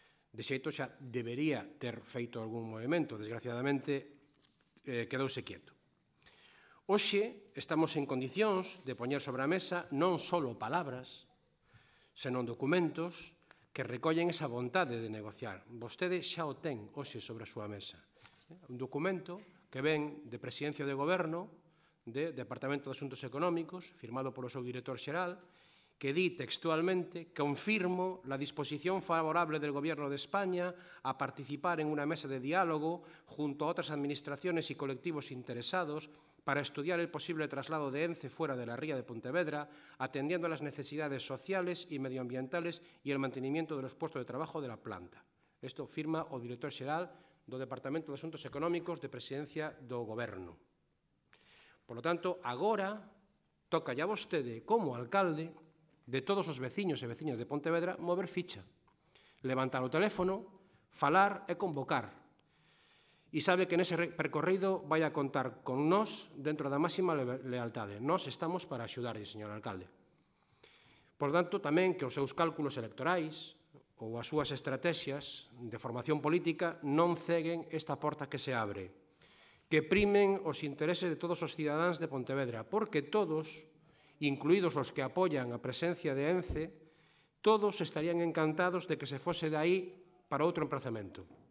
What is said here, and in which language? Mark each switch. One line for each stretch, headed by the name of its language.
Galician: De xeito xa debería ter feito algún movimento, desgraciadamente quedouse quieto. Hoxe estamos en condicións de poñer sobre a mesa non só palabras, senón documentos que recollen esa vontade de negociar. Vostede xa o ten hoxe sobre a súa mesa. Un documento que ven de Presidencia de Goberno, de Departamento de Asuntos Económicos, firmado polo seu director xeral, que di textualmente:
Spanish: confirmo la disposición favorable del Gobierno de España a participar en una mesa de diálogo junto a otras administraciones y colectivos interesados para estudiar el posible traslado de ENCE fuera de la ría de Pontevedra, atendiendo a las necesidades sociales y medioambientales y el mantenimiento de los puestos de trabajo de la planta.
Galician: Isto firma o director xeral do Departamento de Asuntos Económicos de Presidencia do Goberno.
Spanish: Por lo tanto,
Galician: agora toca a vostede, como alcalde de todos os veciños e veciñas de Pontevedra, mover ficha, levantar o teléfono, falar e convocar. E sabe que nese percorrido vai a contar con nós dentro da máxima lealtade. Nós estamos para axudarlle, señor alcalde. Por tanto, tamén que os seus cálculos electorais ou as súas estrategias de formación política non ceguen esta porta que se abre, que primen os intereses de todos os cidadáns de Pontevedra, porque todos, incluídos os que apoian a presencia de ENCE, todos estarían encantados de que se fose de aí para outro emprazamento.